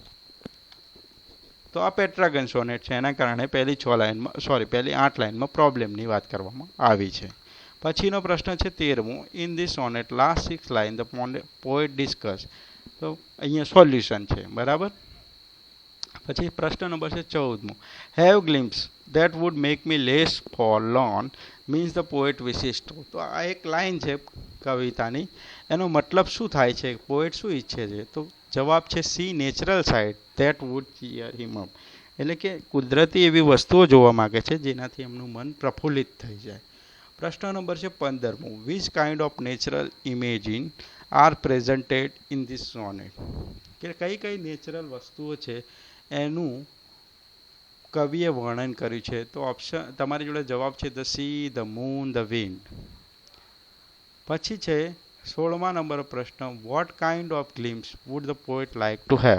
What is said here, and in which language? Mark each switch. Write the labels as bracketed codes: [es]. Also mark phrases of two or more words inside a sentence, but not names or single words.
[gu] તો આ [en] Petrarchan sonnet [gu] છે, એના કારણે પહેલી 8 લાઇનમાં પ્રોબ્લેમની વાત કરવામાં આવી છે. પછીનો પ્રશ્ન છે 13મો. [en] in this sonnet last 6 line the poet discuss. [gu] તો અહીંયા સોલ્યુશન છે, બરાબર. પછી પ્રશ્ન નંબર છે 14મો. [en] have glimpse that would make me less forlorn means the poet wishes to. [gu] તો આ એક લાઈન છે કવિતાની, એનો મતલબ શું થાય છે, પોએટ શું ઈચ્છે છે? તો જવાબ છે [en] see natural sight that would cheer him up. [gu] એટલે કે કુદરતી એવી વસ્તુઓ જોવા માગે છે જેનાથી એમનું મન પ્રફુલ્લિત થઈ જાય. પ્રશ્ન નંબર છે 15મો. [en] which kind of natural imaging are presented in this sonnet. [gu] કે કઈ કઈ નેચરલ વસ્તુઓ છે એનું કવિએ વર્ણન કર્યું છે? તો ઓપ્શન તમારી જોડે જવાબ છે [en] the sea, the moon, the wind. [gu] પછી છે 16મા નંબરનો પ્રશ્ન. [en] what kind of glimpse would the poet like to have.